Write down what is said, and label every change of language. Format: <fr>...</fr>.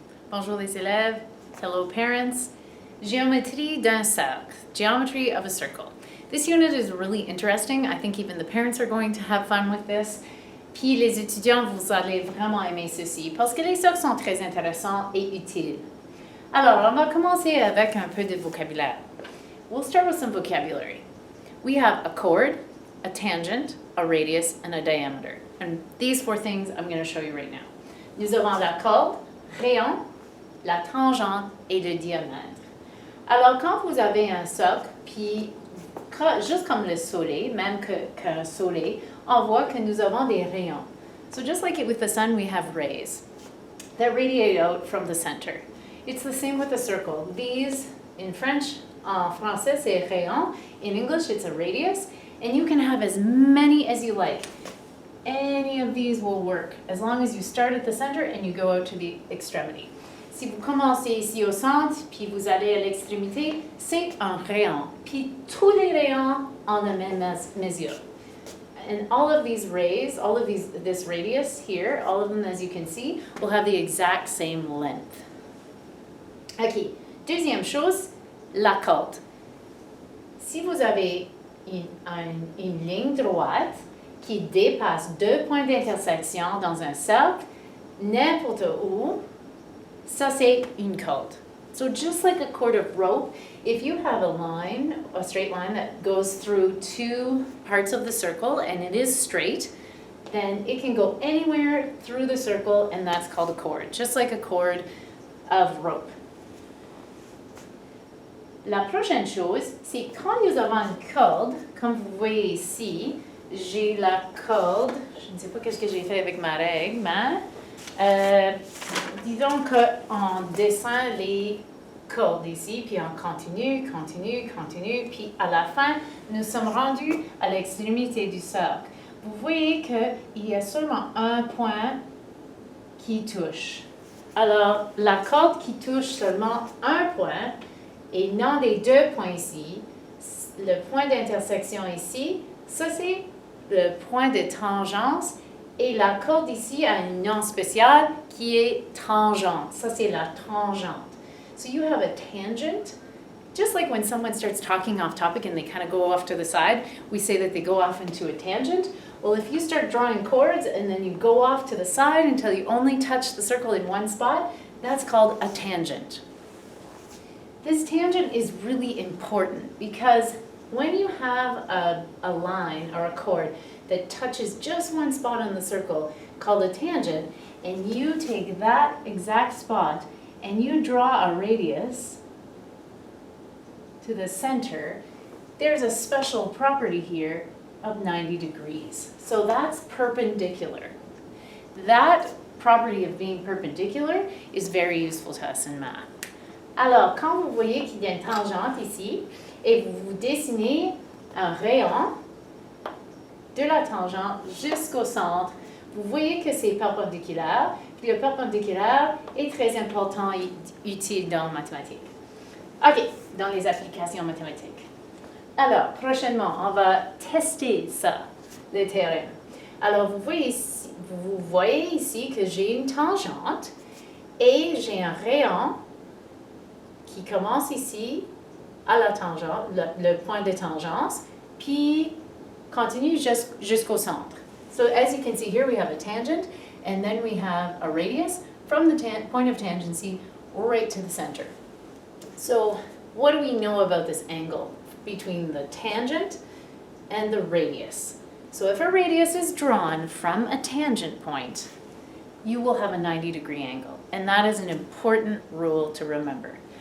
<fr>Bonjour les élèves,</fr> <en>hello parents. Geometry</en> <fr>d'un cercle,</fr> <en>geometry of a circle. This unit is really interesting. I think even the parents are going to have fun with this.</en> <fr>Puis les étudiants, vous allez vraiment aimer ceci parce que les cercles sont très intéressants et utiles. Alors, on va commencer avec un peu de vocabulaire.</fr> <en>We'll start with some vocabulary. We have a chord, a tangent, a radius, and a diameter. And these four things I'm going to show you right now.</en> <fr>Nous avons la corde, rayon, la tangente et le diamètre. Alors, quand vous avez un cercle, puis juste comme le soleil, même qu'un soleil, on voit que nous avons des rayons.</fr> <en>So just like it with the sun, we have rays that radiate out from the center. It's the same with a circle. These, in French,</en> <fr>en français, c'est rayon.</fr> <en>In English, it's a radius. And you can have as many as you like. Any of these will work, as long as you start at the center and you go out to the extremity.</en> <fr>Si vous commencez ici au centre, puis vous allez à l'extrémité, c'est un rayon. Puis tous les rayons ont la même mesure.</fr> <en>And all of these rays, this radius here, all of them, as you can see, will have the exact same length. OK.</en> <fr>Deuxième chose, la corde. Si vous avez une ligne droite qui dépasse deux points d'intersection dans un cercle, n'importe où, ça c'est une corde.</fr> <en>So just like a cord of rope, if you have a line, a straight line that goes through two parts of the circle and it is straight, then it can go anywhere through the circle and that's called a cord, just like a cord of rope.</en> <fr>La prochaine chose, c'est quand nous avons une corde, comme vous voyez ici, j'ai la corde, je ne sais pas qu'est-ce que j'ai fait avec ma règle, mais disons qu'on descend les cordes ici, puis on continue, puis à la fin, nous sommes rendus à l'extrémité du cercle. Vous voyez qu'il y a seulement un point qui touche. Alors, la corde qui touche seulement un point, et non les deux points ici, le point d'intersection ici, ça c'est le point de tangence, et la corde ici a un nom spécial qui est tangente. Ça c'est la tangente.</fr> <en>So you have a tangent, just like when someone starts talking off topic and they kind of go off to the side, we say that they go off into a tangent. Well, if you start drawing chords and then you go off to the side until you only touch the circle in one spot, that's called a tangent. This tangent is really important because when you have a line or a chord that touches just one spot on the circle called a tangent, and you take that exact spot and you draw a radius to the center, there's a special property here of 90 degrees. So that's perpendicular. That property of being perpendicular is very useful to us in math.</en> <fr>Alors, quand vous voyez qu'il y a une tangente ici, et vous dessinez un rayon de la tangente jusqu'au centre, vous voyez que c'est perpendiculaire, puis le perpendiculaire est très important et utile dans mathématiques. OK, dans les applications mathématiques. Alors, prochainement, on va tester ça, le théorème. Alors, vous voyez ici que j'ai une tangente et j'ai un rayon qui commence ici à la tangente, le point de tangence, puis continue jusqu'au centre.</fr> <en>So as you can see here, we have a tangent, and then we have a radius from the point of tangency right to the center. So what do we know about this angle between the tangent and the radius? So if a radius is drawn from a tangent point, you will have a 90-degree angle, and that is an important rule to remember.</en>